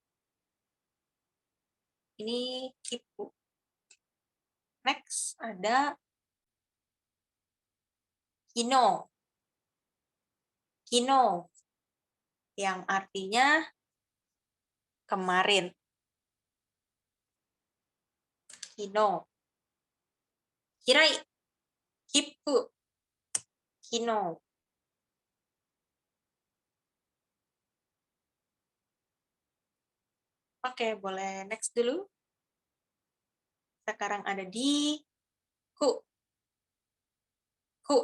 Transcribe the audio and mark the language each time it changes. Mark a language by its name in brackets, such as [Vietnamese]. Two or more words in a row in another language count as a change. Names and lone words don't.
[Indonesian] Ini kippu. Next ada kino. Kino yang artinya kemarin. Kino. Kirai. Kippu. Kino. Oke, boleh next dulu. Sekarang ada di ku. Ku.